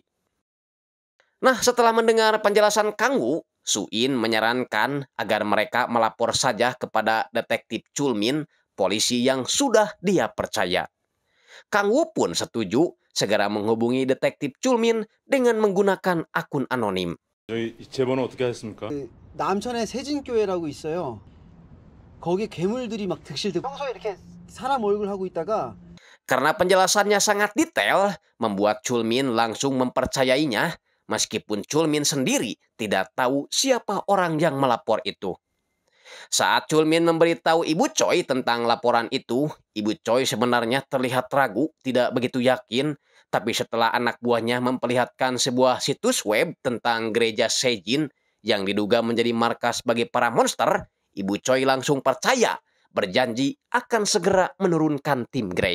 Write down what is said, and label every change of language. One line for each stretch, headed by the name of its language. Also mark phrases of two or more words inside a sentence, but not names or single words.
Indonesian: Nah, setelah mendengar penjelasan Kang Wu, Su In menyarankan agar mereka melapor saja kepada detektif Chulmin, polisi yang sudah dia percaya. Kang Wu pun setuju segera menghubungi detektif Chulmin dengan menggunakan akun anonim.
Korean: 저희 제 번호 어떻게 하셨습니까? 남천에 세진교회라고 있어요. 거기 괴물들이 막 득실득 평소에 이렇게 사람 얼굴 하고 있다가
Indonesian: Karena penjelasannya sangat detail, membuat Chulmin langsung mempercayainya, meskipun Chulmin sendiri tidak tahu siapa orang yang melapor itu. Saat Chulmin memberitahu Ibu Choi tentang laporan itu, Ibu Choi sebenarnya terlihat ragu, tidak begitu yakin, tapi setelah anak buahnya memperlihatkan sebuah situs web tentang gereja Sejin yang diduga menjadi markas bagi para monster, Ibu Choi langsung percaya, berjanji akan segera menurunkan tim Grey.